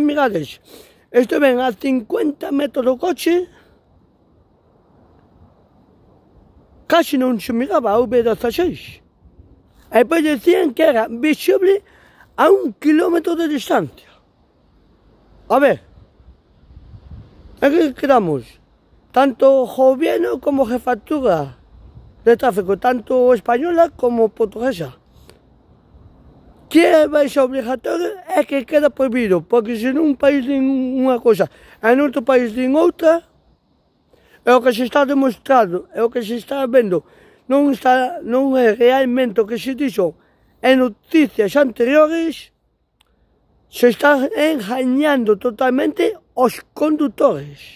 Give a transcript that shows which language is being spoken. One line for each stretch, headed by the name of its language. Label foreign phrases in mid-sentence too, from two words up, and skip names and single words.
Spanish: Mirades, esto ven a 50 metros del coche, casi no se miraba a V16. Y después decían que era visible a 1 kilómetro de distancia. A ver, aquí quedamos, tanto gobierno como jefatura de tráfico, tanto española como portuguesa.
Galician: Que vai ser obligatorio é que queda prohibido, porque se num país din unha cosa e noutro país din outra, é o que se está demostrando, é o que se está vendo, non é realmente o que se dixo en noticias anteriores, se está engañando totalmente os condutores.